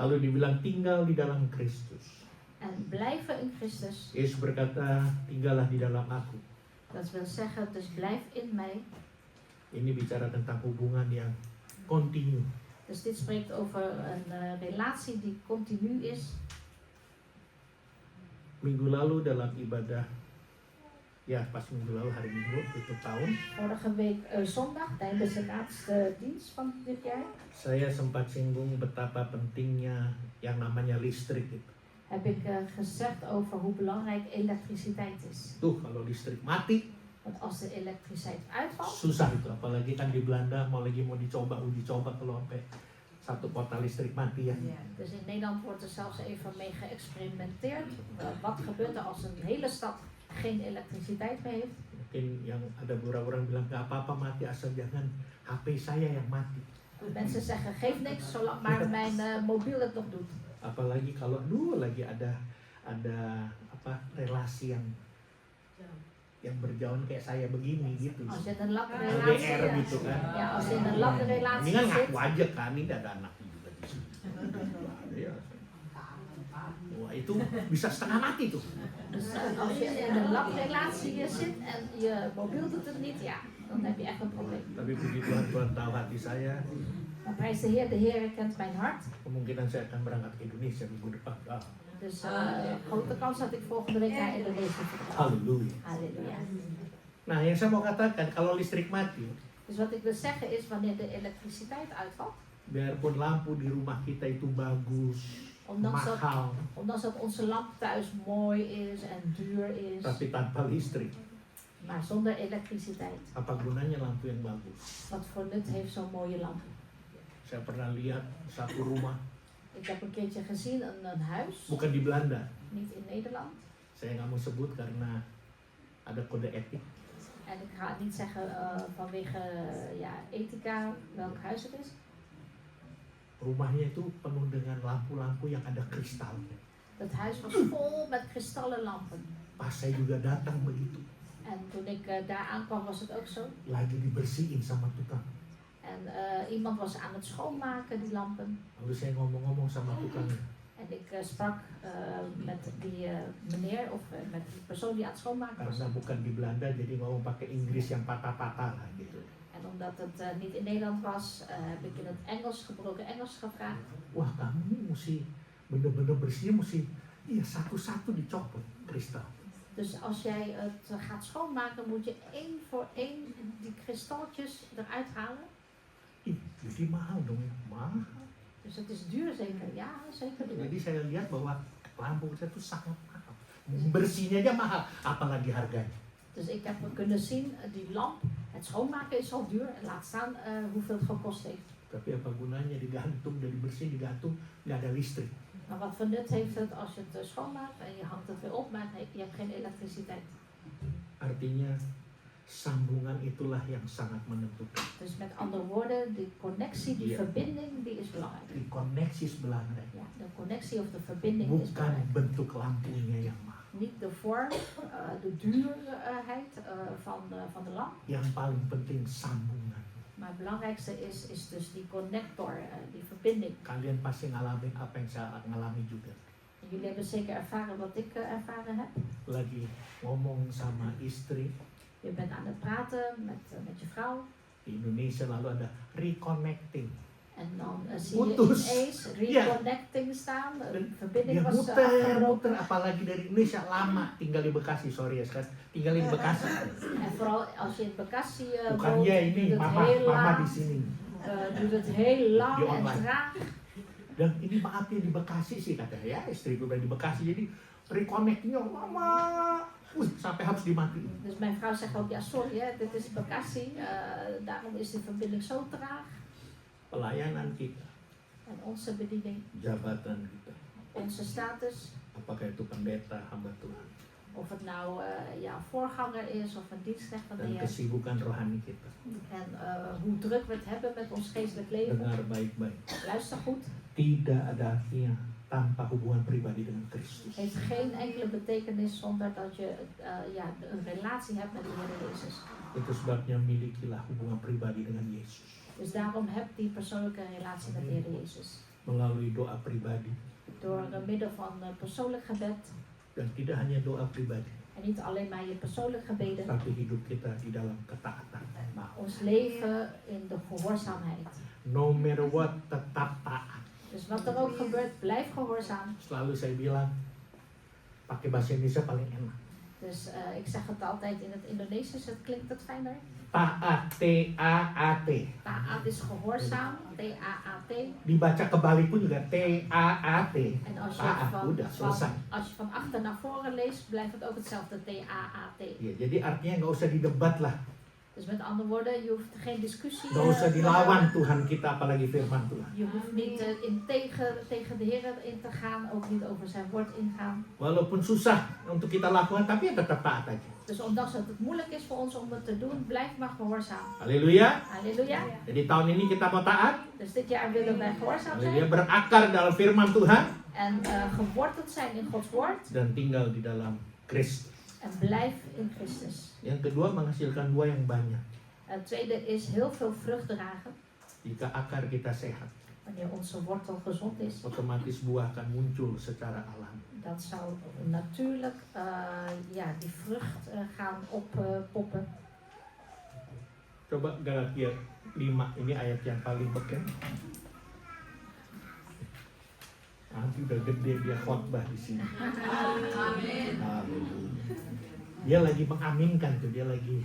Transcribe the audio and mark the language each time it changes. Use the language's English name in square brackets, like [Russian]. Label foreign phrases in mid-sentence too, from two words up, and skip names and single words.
[Indonesian] Lalu dibilang tinggal di dalam Kristus. [Dutch] En blijven in Christus, [Indonesian] Yesus berkata, tinggallah di dalam aku. [Dutch] dat wil zeggen, dus blijf in mij. [Indonesian] Ini bicara tentang hubungan yang kontinu. [Dutch] Dus dit spreekt over een relatie die continu is. [Indonesian] Minggu lalu dalam ibadah, ya pas minggu lalu hari Minggu tutup tahun, [Dutch] Vorige week zondag, tijdens de laatste dienst van dit jaar, [Indonesian] saya sempat singgung betapa pentingnya yang namanya listrik itu. [Dutch] heb ik gezegd over hoe belangrijk elektriciteit is. [Indonesian] Tuh kalau listrik mati, [Dutch] Want als de elektriciteit uitvalt, [Indonesian] susah itu. Apalagi kan di Belanda mau uji coba kalau sampai satu kota listrik mati ya. [Dutch] dus in Nederland wordt er zelfs even mee geëxperimenteerd. Wat gebeurt er als een hele stad geen elektriciteit meer heeft? [Indonesian] Mungkin yang ada orang bilang gak apa-apa mati asal jangan HP saya yang mati. [Dutch] Mensen zeggen, geef niks zolang maar mijn mobiel het nog doet. [Indonesian] Apalagi kalau lagi ada relasi yang berjauhan kayak saya begini gitu. [Dutch] Als je in een lange LDR relatie, [Indonesian] gitu kan. [Dutch] ja, als je in een lange [Indonesian] Ini [Dutch] relatie [Indonesian] kan [Dutch] zit, [Indonesian] ngaku aja kan, ini ada anaknya juga di sini. Iya. Wah itu bisa setengah mati tuh. [Dutch] dus als je in een lange relatie zit en je mobiel doet het niet, ja, dan heb je echt een probleem. [Indonesian] Tapi puji Tuhan tahu hati saya. [Dutch] Maar prijs de Heer kent mijn hart. [Indonesian] Kemungkinan saya akan berangkat ke Indonesia minggu depan. [Dutch] Dus grote kans dat ik volgende week naar Indonesië vertrek. [Indonesian] Halleluja. [Dutch] Halleluja. [Indonesian] Nah yang saya mau katakan kalau listrik mati, [Dutch] Dus wat ik wil zeggen is, wanneer de elektriciteit uitvalt, [Indonesian] biarpun lampu di rumah kita itu bagus, mahal, [Dutch] ondanks dat onze lamp thuis mooi is en duur is, [Indonesian] tapi tanpa listrik, [Dutch] maar zonder elektriciteit, [Indonesian] apa gunanya lampu yang bagus? [Dutch] wat voor nut heeft zo'n mooie lamp? [Indonesian] Saya pernah lihat satu rumah, [Dutch] Ik heb een keertje gezien een huis, [Indonesian] bukan di Belanda. [Dutch] niet in Nederland, [Indonesian] Saya nggak mau sebut karena ada kode etik. [Dutch] en ik ga het niet zeggen vanwege ethica welk huis het is. [Indonesian] Rumahnya itu penuh dengan lampu-lampu yang ada kristalnya. [Dutch] Dat huis was vol met kristallen lampen. [Indonesian] Pas saya juga datang begitu, [Dutch] En toen ik daar aankwam was het ook zo. [Indonesian] lagi dibersihin sama tukang. [Dutch] En iemand was aan het schoonmaken, die lampen. [Indonesian] Lalu saya ngomong-ngomong sama tukangnya. [Dutch] En ik sprak met die meneer of met die persoon die aan het schoonmaken was. [Indonesian] Karena bukan di Belanda jadi ngomong pakai Inggris yang patah-patah lah gitu. [Dutch] En omdat het niet in Nederland was, heb ik in het Engels, gebroken Engels gevraagd. [Indonesian] Wah kamu nih mesti bener-bener bersihnya mesti satu-satu dicopot kristal. [Dutch] Dus als jij het gaat schoonmaken, moet je één voor één die kristaltjes eruit halen. [Indonesian] Ih, jadi mahal dong ya. Mahal. [Dutch] Dus het is duur zeker? Ja, zeker duur. [Indonesian] Jadi saya lihat bahwa lampu kita itu sangat mahal. Bersihnya aja mahal, apalagi harganya. [Dutch] Dus ik heb kunnen zien, die lamp, het schoonmaken is al duur. En laat staan hoeveel het gekost heeft. [Indonesian] Tapi apa gunanya digantung, dari bersih digantung, nggak ada listrik. [Dutch] Maar wat voor nut heeft het als je het schoonmaakt en je hangt het weer op, maar je hebt geen elektriciteit. [Indonesian] Artinya sambungan itulah yang sangat menentukan. [Dutch] Dus met andere woorden, die connectie, die verbinding, die is belangrijk. Die connectie is belangrijk. Ja, de connectie of de verbinding is [Indonesian] Bukan [Dutch] belangrijk. [Indonesian] bentuk lampunya yang mahal. [Dutch] Niet de vorm, de duurheid van de lamp. [Indonesian] Yang paling penting sambungan. [Dutch] Maar het belangrijkste is dus die connector, die verbinding. [Indonesian] Kalian pasti ngalamin apa yang saya ngalami juga. [Dutch] En jullie hebben zeker ervaren wat ik ervaren heb. [Indonesian] Lagi ngomong sama istri [Dutch] Je bent aan het praten met je vrouw. [Indonesian] di Indonesia, lalu ada reconnecting. [Dutch] En dan zie je [Indonesian] Putus. [Dutch] ineens reconnecting staan. De verbinding [Indonesian] Dia [Dutch] was [Indonesian] muter, [Dutch] afgebroken. [Indonesian] apalagi dari Indonesia lama tinggal di Bekasi, sorry ya sekarang tinggal di Bekasi. [Dutch] En vooral als je in Bekasi [Indonesian] Bukan [Dutch] woont, [Indonesian] ya ini [Dutch] duurt het [Indonesian] mama [Dutch] heel [Indonesian] mama [Dutch] lang. [Indonesian] di sini. [Dutch] Duurt het heel lang [Indonesian] Di [Dutch] en [Indonesian] online. [Dutch] traag. [Indonesian] Dan ini maaf ya di Bekasi sih katanya ya, istriku udah di Bekasi jadi reconnectingnya lama. Sampai harus dimatiin. [Dutch] Dus mijn vrouw zegt ook, ja sorry hè, dit is Bekasi, daarom is die verbinding zo traag. [Indonesian] Pelayanan kita, [Dutch] En onze bediening, [Indonesian] jabatan kita, [Dutch] onze status, [Indonesian] apakah itu pendeta, hamba Tuhan, [Dutch] of het nou voorganger is of een dienstknecht van de [Indonesian] dan [Dutch] Heer. [Indonesian] kesibukan rohani kita. [Dutch] En hoe druk we het hebben met ons geestelijk leven. [Indonesian] Dengar baik-baik. [Dutch] Luister goed, [Indonesian] Tidak ada artinya tanpa hubungan pribadi dengan Kristus. [Dutch] heeft geen enkele betekenis zonder dat je een relatie hebt met de Heer Jezus. [Indonesian] Itu sebabnya milikilah hubungan pribadi dengan Yesus. [Dutch] Dus daarom heb die persoonlijke relatie met de Heer Jezus. [Indonesian] melalui doa pribadi. [Dutch] Door middel van persoonlijk gebed. [Indonesian] Dan tidak hanya doa pribadi, [Dutch] En niet alleen maar je persoonlijk gebeden, [Indonesian] tapi hidup kita di dalam ketaatan. [Dutch] maar ons leven in de gehoorzaamheid. [English] No matter what, [Indonesian] tetap taat. [Dutch] Dus wat er ook gebeurt, blijf gehoorzaam. [Indonesian] Selalu saya bilang, pakai bahasa Indonesia paling enak. [Dutch] Dus ik zeg het altijd in het Indonesisch, het klinkt het fijner. [Indonesian] Taat, T-A-A-T. [Dutch] Taat is gehoorzaam, T-A-A-T. [Indonesian] Dibaca kebalik pun juga T-A-A-T. [Dutch] En als je, [Indonesian] Taat, udah selesai. [Dutch] als je van achter naar voren leest, blijft het ook hetzelfde, T-A-A-T. [Indonesian] Ya, jadi artinya nggak usah didebat lah, [Dutch] Dus met andere woorden, je hoeft geen discussie [Indonesian] nggak usah [Dutch] te [Indonesian] dilawan [Dutch] hebben. [Indonesian] Tuhan kita, apalagi firman Tuhan. [Dutch] Je hoeft niet tegen de Heer in te gaan, ook niet over zijn woord ingaan. [Indonesian] Walaupun susah untuk kita lakukan, tapi ya tetap taat aja. [Dutch] Dus ondanks dat het moeilijk is voor ons om het te doen, blijf maar gehoorzaam. [Indonesian] Haleluya. [Dutch] Halleluja. [Indonesian] Jadi tahun ini kita mau taat. [Dutch] Dus dit jaar willen wij gehoorzaam [Indonesian] Haleluya, [Dutch] zijn [Indonesian] berakar dalam firman Tuhan [Dutch] en geworteld zijn in Gods woord [Indonesian] dan tinggal di dalam Kristus. [Dutch] en blijf in Christus. [Indonesian] Yang kedua, menghasilkan buah yang banyak. [Dutch] Het tweede is heel veel vrucht dragen. [Indonesian] Jika akar kita sehat, [Dutch] Wanneer onze wortel gezond is, [Indonesian] otomatis buah akan muncul secara alami. [Dutch] dan zou natuurlijk die vrucht gaan oppoppen. [Indonesian] Coba Galatia 5, ini ayat yang paling bekend. Nanti udah gede dia khotbah di sini. Amin. Haleluya. Dia lagi mengaminkan tuh, dia lagi.